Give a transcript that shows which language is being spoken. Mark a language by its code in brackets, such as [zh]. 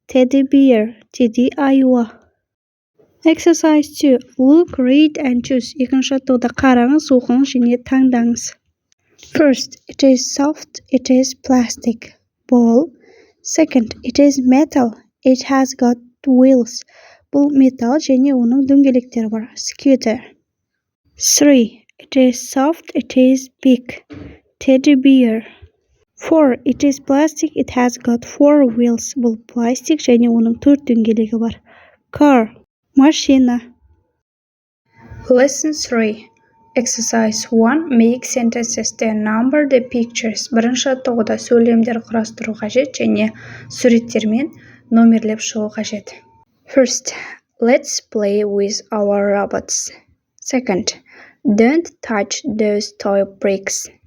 [en] Teddy bear, Teddy аюы. Exercise 2. Look, read and choose. [kk] Екінші жаттығуды қараңыз, оқыңыз және таңдаңыз. [en] First, it is soft, it is plastic. Ball. Second, it is metal, it has got wheels. [kk] Бұл металл және оның дөңгелектері бар. [en] Scooter. 3. It is soft, it is big. Teddy bear. 4. It is plastic, it has got 4 wheels. [kk] Бұл пластик және оның 4 дөңгелегі бар. [en] Car. Машина. Lesson 3. Exercise 1. Make sentences. Then number the pictures. [kk] Бірінші жаттығуда сөйлемдер құрастыру қажет және суреттермен номерлеп шығу қажет. [en] First, let's play with our robots. Second, don't touch those toy bricks.